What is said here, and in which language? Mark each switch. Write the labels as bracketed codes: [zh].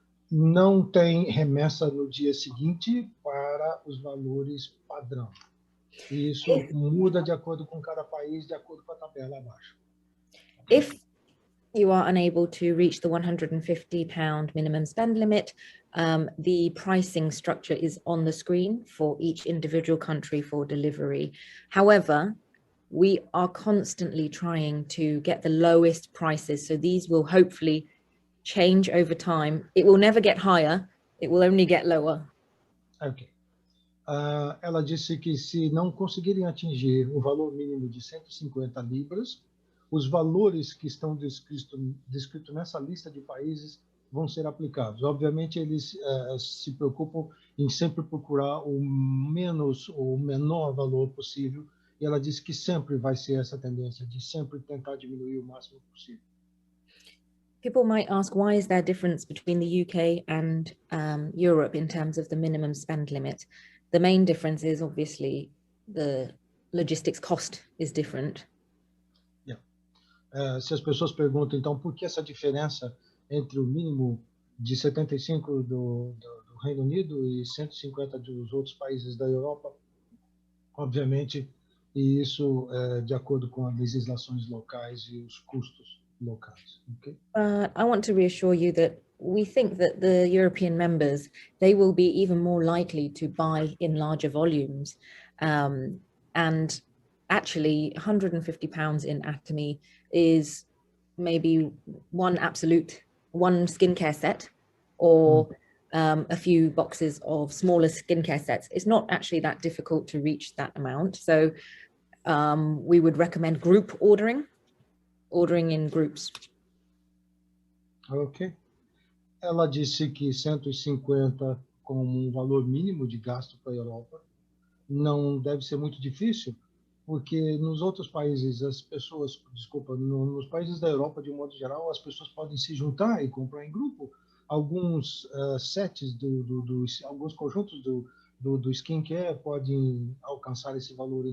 [pt] Não tem remessa no dia seguinte para os valores padrão. E isso muda de acordo com cada país, de acordo com a tabela abaixo. [en] If you are unable to reach the £150 minimum spend limit, the pricing structure is on the screen for each individual country for delivery. However, we are constantly trying to get the lowest prices, so these will hopefully change over time. It will never get higher, it will only get lower. Ok. [pt] Ela disse que se não conseguirem atingir o valor mínimo de 150 libras, os valores que estão descritos nessa lista de países vão ser aplicados. Obviamente, eles se preocupam em sempre procurar o menor valor possível, e ela disse que sempre vai ser essa tendência de sempre tentar diminuir o máximo possível. [en] People might ask, why is there a difference between the UK and Europe in terms of the minimum spend limit? The main difference is obviously the logistics cost is different. [pt] Se as pessoas perguntam, então, por que essa diferença entre o mínimo de 75 do Reino Unido e 150 dos outros países da Europa, obviamente, e isso é de acordo com as legislações locais e os custos locais. [en] Okay? I want to reassure you that we think that the European members, they will be even more likely to buy in larger volumes. And actually, £150 in Atomy is maybe one skincare set or a few boxes of smaller skincare sets. It's not actually that difficult to reach that amount. So we would recommend group ordering in groups. Ok. [pt] Ela disse que 150 como valor mínimo de gasto para a Europa não deve ser muito difícil, porque nos outros países, nos países da Europa, de um modo geral, as pessoas podem se juntar e comprar em grupo alguns sets, alguns conjuntos do skincare podem alcançar esse valor.